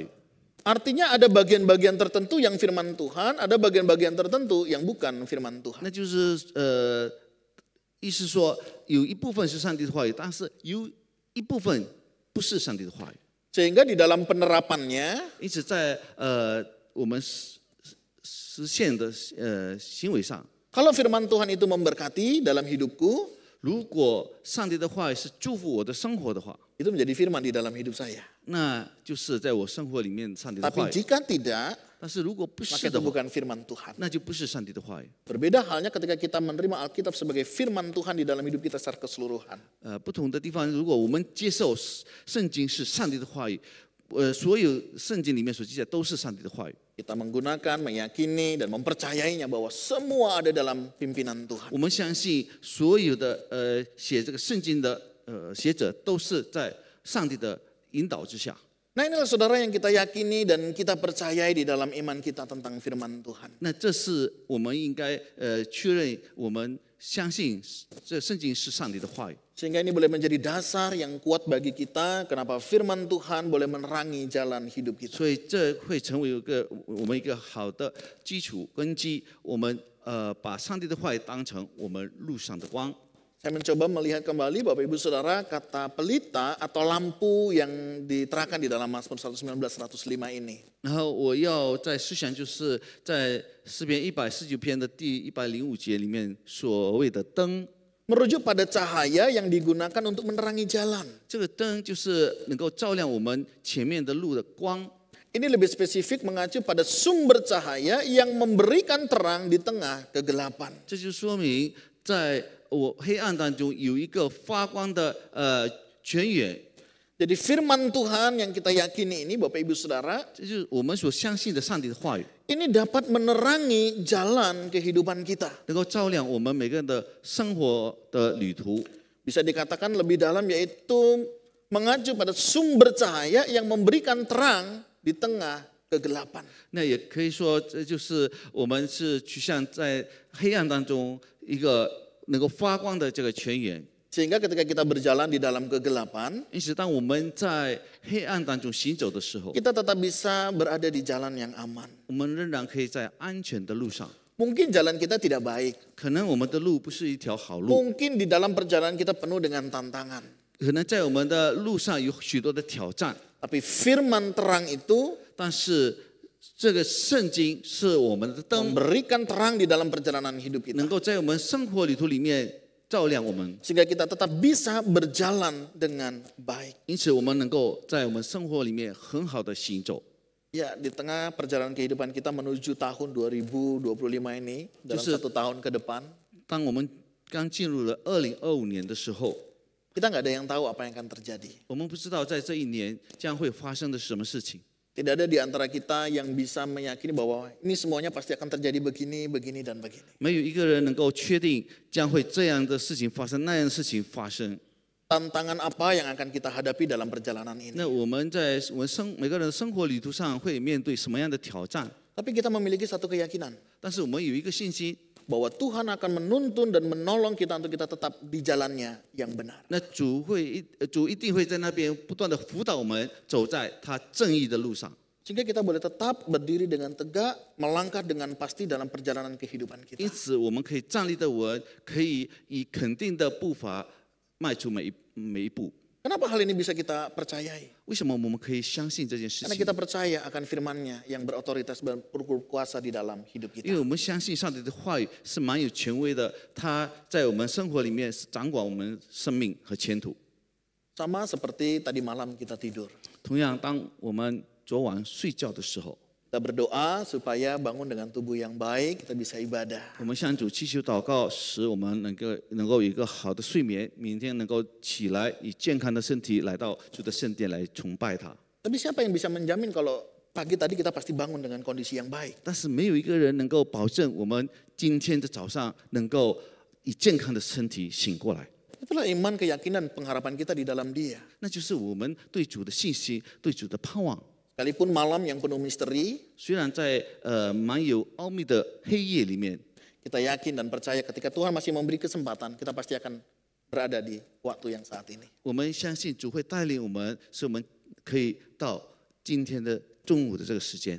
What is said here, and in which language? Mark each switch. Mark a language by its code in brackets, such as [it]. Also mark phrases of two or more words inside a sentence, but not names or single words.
[id] Artinya ada bagian-bagian tertentu yang firman Tuhan, ada bagian-bagian tertentu yang bukan firman Tuhan. [zh] 那就是意思说有一部分是上帝的话语，但是有一部分不是上帝的话语。 [id] Sehingga di dalam penerapannya [zh] 因此在我们实现的行为上， [id] kalau firman Tuhan itu memberkati dalam hidupku, [zh] 如果上帝的话语是祝福我的生活的话， [id] itu menjadi firman di dalam hidup saya. [zh] 那就是在我生活里面上帝的 [id] Tapi [zh] 话语。 [id] jika tidak, [zh] 但是如果不 [id] maka [zh] 是 [id] itu [zh] 的话， [id] bukan firman Tuhan. [zh] 那就不是上帝的话语。 [id] Berbeda halnya ketika kita menerima Alkitab sebagai firman Tuhan di dalam hidup kita secara keseluruhan. [zh] 不同的地方，如果我们接受圣经是上帝的话语， 所有圣经里面所记载都是上帝的话语。 [id] Kita menggunakan, meyakini, dan mempercayainya bahwa semua ada dalam pimpinan Tuhan. [zh] 我们相信所有的写这个圣经的学者都是在上帝的引导之下。 [id] Nah inilah saudara yang kita yakini dan kita percayai di dalam iman kita tentang firman Tuhan. [zh] 那这是我们应该确认，我们相信这圣经是上帝的话语。 [id] Sehingga ini boleh menjadi dasar yang kuat bagi kita kenapa firman Tuhan boleh menerangi jalan hidup kita. [zh] 所以这会成为我们一个好的基础根基。我们把上帝的话语当成我们路上的光。 [id] Saya mencoba melihat kembali Bapak Ibu Saudara kata pelita atau lampu yang diterangkan di dalam Mazmur 119:105 ini. [zh] 然后我要在思想，就是在诗篇149篇的第105节里面所谓的灯。 [id] Merujuk pada cahaya yang digunakan untuk menerangi jalan. [zh] 这个灯就是能够照亮我们前面的路的光。 [id] Ini lebih spesifik mengacu pada sumber cahaya yang memberikan terang di tengah kegelapan. [zh] 这就说明，在我黑暗当中有一个发光的泉源。 [id] Jadi firman Tuhan yang kita yakini ini Bapak Ibu Saudara, [zh] 这就是我们所相信的上帝的话语， [id] ini dapat menerangi jalan kehidupan kita. [zh] 能够照亮我们每个人的生活的旅途。 [id] Bisa dikatakan lebih dalam yaitu mengacu pada sumber cahaya yang memberikan terang di tengah kegelapan. [zh] 那也可以说，这就是我们是趋向在黑暗当中一个能够发光的这个泉源。 [id] Sehingga ketika kita berjalan di dalam kegelapan, [zh] 因此，当我们在黑暗当中行走的时候， [id] kita tetap bisa berada di jalan yang aman. [zh] 我们仍然可以在安全的路上。 [id] Mungkin jalan kita tidak baik. [zh] 可能我们的路不是一条好路， [id] Mungkin di dalam perjalanan kita penuh dengan tantangan. [zh] 可能在我们的路上有许多的挑战， [id] Tapi firman terang itu [zh] 但是这个圣经是我们的灯， [id] memberikan terang di dalam perjalanan hidup kita. [zh] 能够在我们生活旅途里面照亮我们， [id] Sehingga kita tetap bisa berjalan dengan baik. [zh] 因此我们能够在我们生活里面很好的行走。 [id] Ya, di tengah perjalanan kehidupan kita menuju tahun 2025 ini, dalam Justru- 1 tahun ke depan, [zh] 当我们刚进入了2025年的时候， [id] kita nggak ada yang tahu apa yang akan terjadi. [zh] 我们不知道在这一年将会发生的是什么事情。 [id] Tidak ada di antara kita yang bisa meyakini bahwa ini semuanya pasti akan terjadi begini, begini, dan begini. [zh] 没有一个人能够确定将会这样的事情发生，那样的事情发生。 [id] Tantangan apa yang akan kita hadapi dalam perjalanan ini? [zh] 那我们在我们每个人的生活旅途上会面对什么样的挑战？ [id] Tapi kita memiliki satu keyakinan [zh] 但是我们有一个信心， [id] bahwa Tuhan akan menuntun dan menolong kita untuk kita tetap di jalannya yang benar. [zh] 那主一定会在那边不断的辅导我们走在他正义的路上， [id] Sehingga kita boleh tetap berdiri dengan tegak, melangkah dengan pasti dalam perjalanan kehidupan kita. [zh] 因此我们可以站立得稳，可以以肯定的步伐迈出每一步。 [id] Kenapa hal ini bisa kita percayai? [zh] 为什么我们可以相信这件事 [id] Karena [zh] 情？ [id] kita percaya akan firman-Nya yang berotoritas dan berkuasa di dalam hidup [zh] 因为 [id] kita. [zh] 我们相信上帝的话语是蛮有权威的，他在我们生活里面是掌管我们生命和前途。 [id] Sama seperti tadi malam kita tidur. [zh] 同样，当我们昨晚睡觉的时候， [id] Kita berdoa supaya bangun dengan tubuh yang baik, kita bisa ibadah. [zh] 我们向主祈求祷告，使我们能够有一个好的睡眠，明天能够起来以健康的身体来到主的圣殿来崇拜他。 [id] Tapi siapa yang bisa menjamin kalau pagi tadi kita pasti bangun dengan kondisi yang baik? [zh] 但是没有一个人能够保证我们今天的早上能够以健康的身体醒过来。 [id] Itulah iman, keyakinan, pengharapan kita di dalam Dia. [zh] 那就是我们对主的信心，对主的盼望。 [id] Sekalipun malam yang penuh misteri, [zh] 虽然在蛮有奥秘的黑夜里面， [id] kita yakin dan percaya ketika Tuhan masih memberi kesempatan, kita pasti akan berada di waktu yang saat ini. [zh] 我们相信主会带领我们，使我们可以到今天的中午的这个时间。